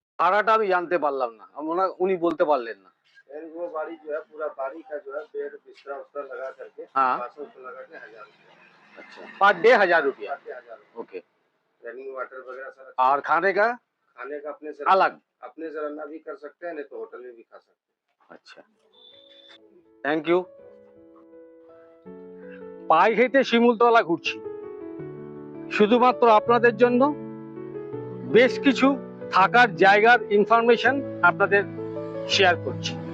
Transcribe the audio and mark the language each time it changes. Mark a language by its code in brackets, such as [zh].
[bn] ভাড়াটা আমি জানতে পারলাম না, উনি বলতে পারলেন না। [hi] वो बाड़ी जो है पूरा बाड़ी का जो है बेड बिस्तरा उस्तरा लगा करके हाँ। 500 लगा के 1000 रुपया। अच्छा, पर डे 1000 रुपया। 1000 ओके, रनिंग वाटर वगैरह सारा। और खाने का खाने का अपने से अपने से रन्ना भी कर सकते हैं, नहीं तो होटल में भी खा सकते हैं। [en] अच्छा, thank you. [bn] পায়ে হেঁটে শিমুলতলা ঘুরছি শুধুমাত্র আপনাদের জন্য। বেশ কিছু থাকার জায়গার ইনফরমেশন আপনাদের শেয়ার করছি।